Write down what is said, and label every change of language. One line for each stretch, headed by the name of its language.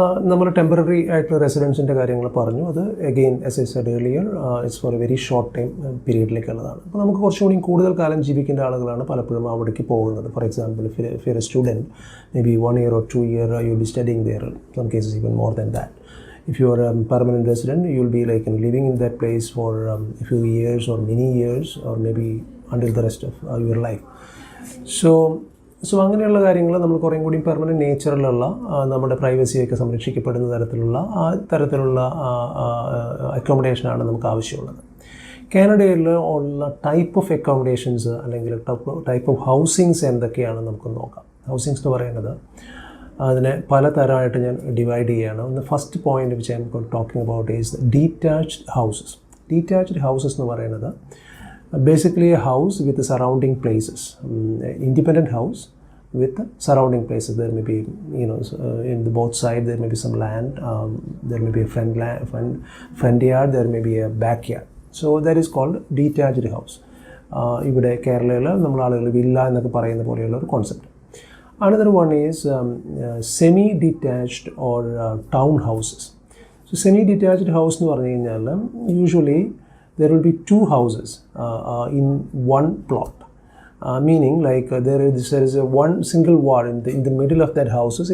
Malayalam: നമ്മൾ ടെമ്പററി ആയിട്ടുള്ള റെസിഡൻസിൻ്റെ കാര്യങ്ങൾ പറഞ്ഞു. അത് again
English: as I said earlier it's for a very short time
Malayalam: പീരീഡിലേക്കുള്ളതാണ്. അപ്പോൾ നമുക്ക് കുറച്ചുകൂടി കൂടുതൽ കാലം ജീവിക്കേണ്ട ആളുകളാണ് പലപ്പോഴും അവിടേക്ക് പോകുന്നത്.
English: For example if you're a student, maybe 1 year or 2 year you'll be studying there, some cases even more than that. If you are a permanent resident, you'll be like living in that place for a few years or many years or maybe until the rest of your life.
Malayalam: So അങ്ങനെയുള്ള കാര്യങ്ങൾ നമ്മൾ കുറേ കൂടി permanent നേച്ചറിലുള്ള നമ്മുടെ പ്രൈവസിയൊക്കെ സംരക്ഷിക്കപ്പെടുന്ന തരത്തിലുള്ള അക്കോമഡേഷനാണ് നമുക്ക് ആവശ്യമുള്ളത്. കാനഡയിൽ ഉള്ള ടൈപ്പ് ഓഫ് അക്കോമഡേഷൻസ് അല്ലെങ്കിൽ ടൈപ്പ് ഓഫ് ഹൗസിങ്സ് എന്തൊക്കെയാണെന്ന് നമുക്ക് നോക്കാം. ഹൗസിങ്സ് എന്ന് പറയുന്നത് അതിനെ പല തരമായിട്ട് ഞാൻ ഡിവൈഡ് ചെയ്യുകയാണ്.
English: ഒന്ന് first point which I'm talking about is detached houses. Detached houses
Malayalam: എന്ന് പറയുന്നത്
English: basically a house with the surrounding places, independent house with surrounding places. There may be, in the both sides there may be some land, there may be a front yard, there may be a backyard. So that is called detached house.
Malayalam: ഇവിടെ കേരളയിൽ നമ്മൾ ആളുകൾ villa എന്നൊക്കെ പറയുന്ന പോലെയുള്ള ഒരു concept.
English: Another one is semi-detached or town houses. So semi-detached house
Malayalam: എന്ന് പറഞ്ഞു കഴിഞ്ഞാൽ
English: usually there will be two houses in one plot, meaning like there is a one single wall in the middle of that houses.